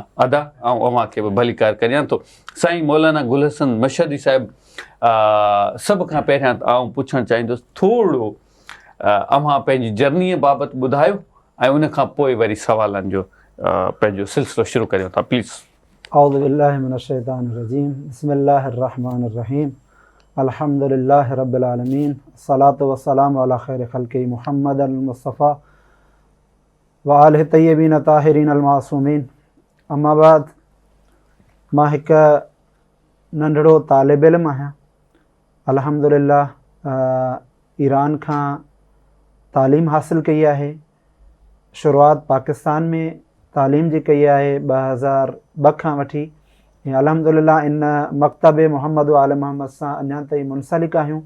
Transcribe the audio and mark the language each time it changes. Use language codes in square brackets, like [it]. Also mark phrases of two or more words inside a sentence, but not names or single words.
[sd] अदा आउं अव्हांखे बि भलीकार करियां थो। साईं मौलाना गुल हसन मशहदी साहिबु, सभ खां पहिरियां आउं पुछणु चाहींदुसि थोरो अव्हां पंहिंजी जर्नीअ बाबति ॿुधायो ऐं उन खां पोइ वरी सवालनि जो पंहिंजो सिलसिलो शुरू करियूं था, प्लीज़। [ar] أعوذ بالله من الشيطان الرجيم، بسم الله الرحمن الرحيم، الحمد لله رب العالمين، الصلاة والسلام على خير خلق محمد المصطفى وآله طيبين طاهرين المعصومين. أما بعد, [sd] मां हिकु नंढड़ो तालिब इल्म आहियां। अल्हम्दुलिल्लाह ईरान खां तालीम हासिलु कई आहे। शुरूआत पाकिस्तान में तालीम जी कई आहे 2002 खां वठी ऐं अल्हम्दुलिल्लाह इन मकतब मोहम्मद आल मोहम्मद सां अञा ताईं मुनसलिक आहियूं।